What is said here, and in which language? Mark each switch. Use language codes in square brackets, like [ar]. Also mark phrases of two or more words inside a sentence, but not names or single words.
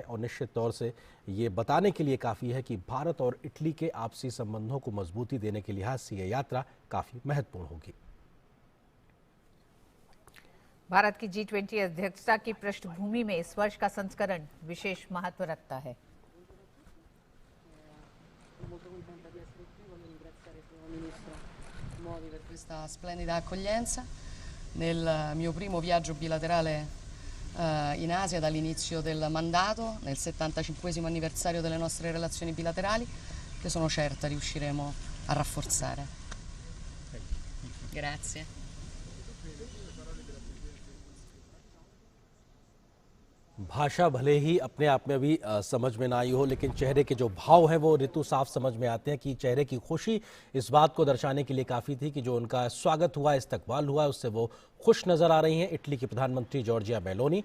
[hi] और निश्चित तौर से ये बताने के लिए काफ़ी है कि भारत और इटली के आपसी संबंधों को मजबूती देने के लिहाज से ये यात्रा काफ़ी महत्वपूर्ण होगी। भारत की G20 अध्यक्षता की पृष्ठभूमि में इस वर्ष का संस्करण विशेष महत्व रखता है। [it] Per questa splendida accoglienza nel mio primo viaggio bilaterale in Asia dall'inizio del mandato, nel 75° anniversario delle nostre relazioni bilaterali, che sono certa riusciremo a rafforzare. Grazie. [hi] भाषा भले ही अपने आप में अभी समझ में ना आई हो, लेकिन चेहरे के जो भाव हैं वो ऋतु साफ समझ में आते हैं कि चेहरे की खुशी इस बात को दर्शाने के लिए काफ़ी थी कि जो उनका स्वागत हुआ, इस्तकबाल हुआ, उससे वो खुश नज़र आ रही हैं इटली की प्रधानमंत्री जॉर्जिया मेलोनी।